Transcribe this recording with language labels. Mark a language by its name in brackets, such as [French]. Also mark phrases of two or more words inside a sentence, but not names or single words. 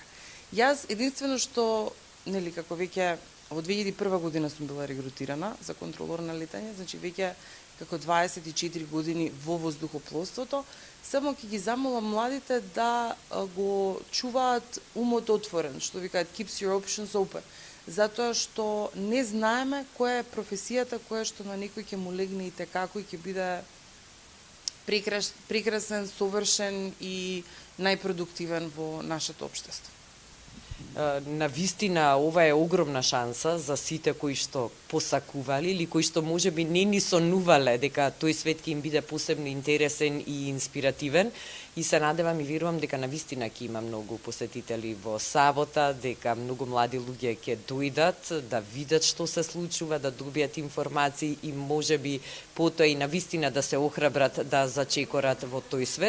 [Macedonian] Јас единствено што, нели, како веќе во 2001 година сум била регрутирана за контролор на летање, значи веќе како 24 години во воздухопловството, само ќе ги замолам младите да го чуваат умот отворен, што викаат [English] keeps your options open, [Macedonian] затоа што не знаеме која е професијата која што на некој ќе му легне и како и ќе биде прекрасен, совршен и најпродуктивен во нашето општество. На вистина ова е огромна шанса за сите кои што посакувале или кои што можеби не ни сонувале дека тој свет ќе им биде посебно интересен и инспиративен, и се надевам и верувам дека на вистина ќе има многу посетители во сабота, дека многу млади луѓе ќе дојдат да видат што се случува, да добијат информации и можеби потоа и на вистина да се охрабрат да зачекорат во тој свет.